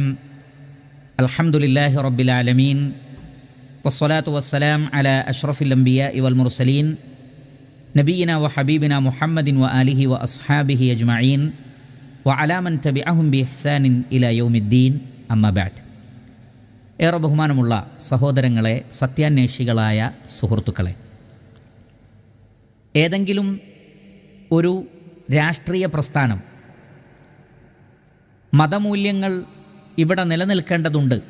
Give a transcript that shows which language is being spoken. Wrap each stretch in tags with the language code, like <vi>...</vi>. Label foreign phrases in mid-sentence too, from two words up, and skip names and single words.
<ar>الحمد لله رب العالمين، والصلاة والسلام على أشرف الأنبياء والمرسلين نبينا وحبيبنا محمد وآله وأصحابه أجمعين وعلى من تبعهم بإحسان إلى يوم الدين. أما بعد.</ar> <ml>ഏറെ ബഹുമാനമുള്ള സഹോദരങ്ങളെ, സത്യാന്വേഷികളായ സുഹൃത്തുക്കളെ, ഏതെങ്കിലും ഒരു രാഷ്ട്രീയ പ്രസ്ഥാനം മതമൂല്യങ്ങൾ ഇവിടെ നിലനിൽക്കേണ്ടതുണ്ട്,</ml>